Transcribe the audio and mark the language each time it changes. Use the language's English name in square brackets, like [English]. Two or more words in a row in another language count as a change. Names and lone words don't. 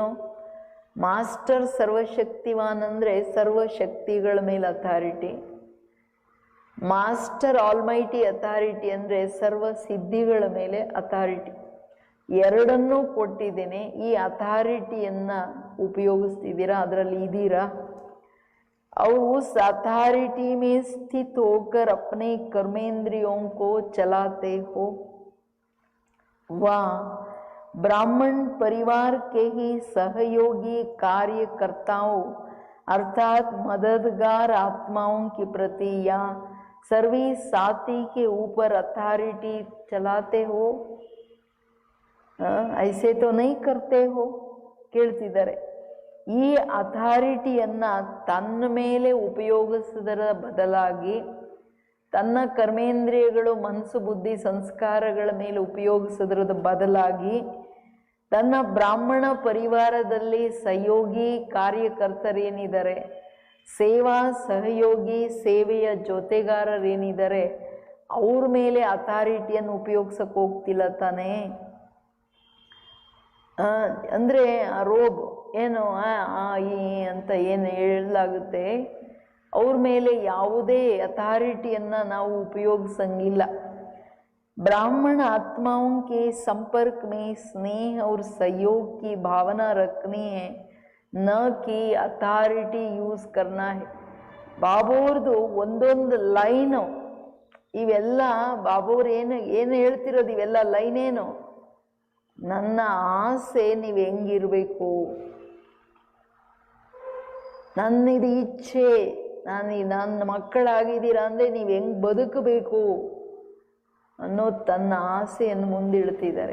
[Kannada] ಮಾಸ್ಟರ್ ಸರ್ವಶಕ್ತಿವಾನ್ ಅಂದರೆ ಸರ್ವಶಕ್ತಿಗಳ ಮೇಲೆ ಅಥಾರಿಟಿ, [English] master almighty authority [Kannada] ಅಂದರೆ ಸರ್ವ ಸಿದ್ಧಿಗಳ ಮೇಲೆ ಅಥಾರಿಟಿ. ಎರಡನ್ನೂ ಕೊಟ್ಟಿದ್ದೇನೆ. ಈ ಅಥಾರಿಟಿಯನ್ನು ಉಪಯೋಗಿಸ್ತಿದ್ದೀರಾ? ಅದರಲ್ಲಿ ಇದ್ದೀರಾ? [Hindi] और उस अथॉरिटी में स्थित होकर अपने कर्मेंद्रियों को चलाते हो। वह ब्राह्मण परिवार के ही सहयोगी कार्यकर्ताओं अर्थात मददगार आत्माओं के प्रति या सर्विस साथी के ऊपर अथॉरिटी चलाते हो, ऐसे तो नहीं करते हो? [Kannada] ಕೇಳ್ತಿದ್ದಾರೆ. ಈ ಅಥಾರಿಟಿಯನ್ನು ತನ್ನ ಮೇಲೆ ಉಪಯೋಗಿಸೋದರ ಬದಲಾಗಿ ತನ್ನ ಕರ್ಮೇಂದ್ರಿಯಗಳು ಮನಸ್ಸು ಬುದ್ಧಿ ಸಂಸ್ಕಾರಗಳ ಮೇಲೆ ಉಪಯೋಗಿಸೋದ್ರದ ಬದಲಾಗಿ ತನ್ನ ಬ್ರಾಹ್ಮಣ ಪರಿವಾರದಲ್ಲಿ ಸಹಯೋಗಿ ಕಾರ್ಯಕರ್ತರೇನಿದ್ದಾರೆ, ಸೇವಾ ಸಹಯೋಗಿ ಸೇವೆಯ ಜೊತೆಗಾರರೇನಿದ್ದಾರೆ ಅವ್ರ ಮೇಲೆ ಅಥಾರಿಟಿಯನ್ನು ಉಪಯೋಗಿಸಕ್ಕೆ ಹೋಗ್ತಿಲ್ಲ ತಾನೇ? ಅಂದರೆ ರೋಬ್ ಏನು ಈ ಅಂತ ಏನು ಹೇಳಲಾಗುತ್ತೆ, ಅವ್ರ ಮೇಲೆ ಯಾವುದೇ ಅಥಾರಿಟಿಯನ್ನು ನಾವು ಉಪಯೋಗಿಸಂಗಿಲ್ಲ. [Hindi] ब्राह्मण आत्माओं के संपर्क में स्नेह और सहयोग की भावना रखनी है, न कि [English] authority use [Hindi] करना है. [Kannada] ಬಾಬೂರ್ದು ಒಂದೊಂದು ಲೈನು ಇವೆಲ್ಲ ಬಾಬೂರು ಏನು ಹೇಳ್ತಿರೋದು ಇವೆಲ್ಲ ಲೈನೇನು, ನನ್ನ ಆಸೆ ನೀವು ಹೆಂಗಿರಬೇಕು, ನನ್ನಿದು ಇಚ್ಛೆ, ನನ್ನ ಮಕ್ಕಳಾಗಿದ್ದೀರಾ ಅಂದರೆ ನೀವು ಹೆಂಗೆ ಬದುಕಬೇಕು ಅನ್ನೋ ತನ್ನ ಆಸೆಯನ್ನು ಮುಂದಿಡ್ತಿದ್ದಾರೆ.